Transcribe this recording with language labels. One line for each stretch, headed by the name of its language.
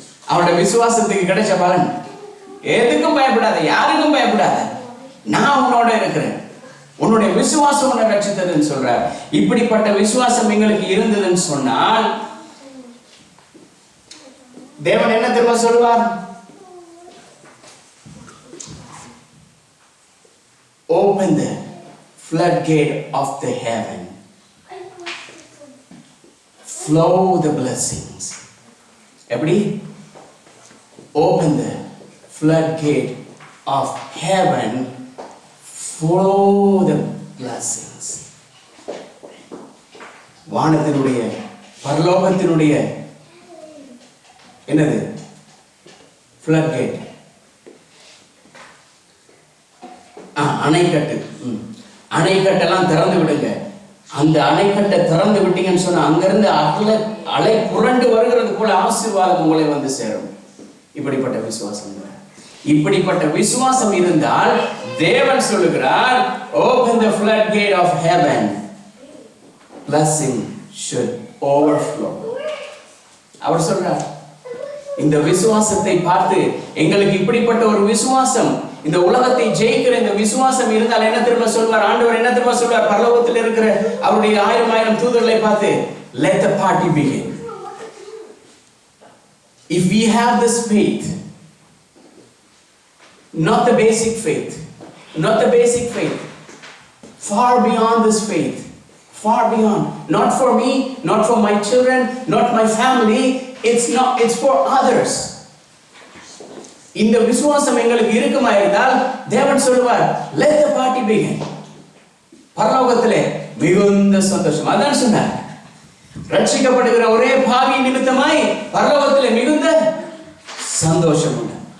Tamil: அவனுடைய விசுவாசத்துக்கு கிடைச்ச பலன், எதுக்கும் பயப்படாத, யாருக்கும் பயப்படாத, நான் உன்னோட இருக்கிறேன், உன்னுடைய விசுவாசம் உன்னை ரட்சித்ததுன்னு சொல்ற. இப்படிப்பட்ட விசுவாசம் எங்களுக்கு இருந்ததுன்னு சொன்னால் தேவன் என்ன திரும்ப சொல்வார்?
English: Open the floodgate of the heaven, flow the blessings.
Tamil: எப்படி?
English: Open the floodgate of heaven, flow the blessings.
Tamil: வானத்தினுடைய பரலோகத்தினுடைய என்னது? floodgate, அணைக்கட்டு. அணைக்கட்டெல்லாம் திறந்து விடுங்க. அந்த அணைக்கட்டை திறந்து விட்டீங்கன்னு சொன்னா அங்கிருந்து அலை புரண்டு வருகிறது போல ஆசீர்வாதம் உங்களை வந்து சேரும். இப்படிப்பட்ட விசுவாசம், இப்படிப்பட்ட விசுவாசம் இருந்தால் தேவன் சொல்லுகிறார்,
English: open the floodgate of heaven, blessing should overflow.
Tamil: அவர் சொல்றார், இந்த விசுவாசத்தை பார்த்து எங்களுக்கு இப்படிப்பட்ட ஒரு விசுவாசம், இந்த உலகத்தை ஜெயிக்கிற இந்த விசுவாசம் இருந்தால் என்ன திரும்ப சொல்வார்? ஆண்டவர் என்ன திரும்ப சொல்வார்? பரலோகத்தில் இருக்கிற அவருடைய 1000 தூதர்களை பார்த்து,
English: let the party begin. If we have this faith, not the basic faith, not the basic faith, far beyond this faith, far beyond, not for me, not for my children, not my family, it's for others.
Tamil: இந்த விசுவாசம் எங்களுக்கு இருக்குமா இருந்தால் தேவன் சொல்லுவார்,
English: let the party begin.
Tamil: பரலோகத்திலே மிகுந்த சந்தோஷம். அதான் சொன்னார், ரட்சிக்கப்படுகிற ஒரே பாவி நிமித்தமாய் பரலோகத்திலே மிகுந்த சந்தோஷம் உண்டு.